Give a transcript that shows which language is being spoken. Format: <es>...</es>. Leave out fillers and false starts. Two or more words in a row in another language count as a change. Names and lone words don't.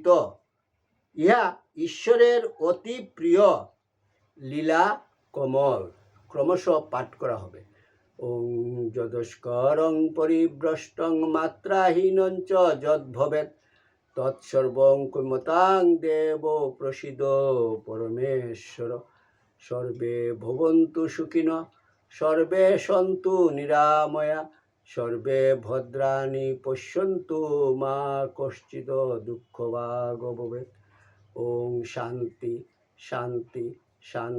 <bn>ইহা ঈশ্বরের অতি প্রিয় লীলা কমল। ক্রমশ পাঠ করা হবে।</bn> <sa>ওং যদস্করং পরিভ্রষ্টং মাত্রাহীনঞ্চ যদ্ভবেৎ তৎসর্বং কুর্মতাং দেব প্রসীদ পরমেশ্বর। সর্বে ভবন্তু সুখিনঃ, সর্বে সন্তু নিরাময়া, সর্বে ভদ্রাণি পশ্যন্তু মা কশ্চিৎ দুঃখভাগ ভবেৎ। ওং শান্তি শান্তি শান্তি।</sa>